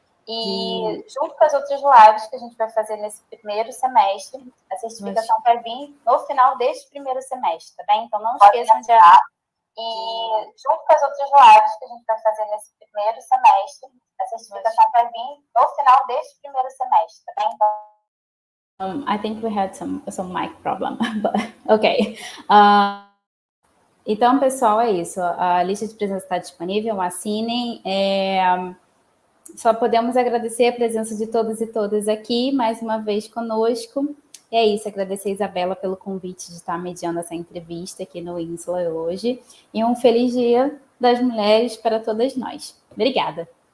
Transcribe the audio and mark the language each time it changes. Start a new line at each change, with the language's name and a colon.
Portuguese: E junto com as outras lives que a gente vai fazer nesse primeiro semestre, a certificação vai vir no final deste primeiro semestre, tá bem? Então não esqueçam de assinar. E junto com as outras lives que a gente vai fazer nesse primeiro semestre, a certificação vai vir no final deste primeiro semestre, tá bem?
English: Então, I think we had some mic problem, but okay.
Portuguese: Então, pessoal, é isso. A lista de presença está disponível, assinem. Só podemos agradecer a presença de todos e todas aqui, mais uma vez conosco. E é isso, agradecer a Isabela pelo convite de estar mediando essa entrevista aqui no Insula hoje. E um feliz Dia das Mulheres para todas nós. Obrigada.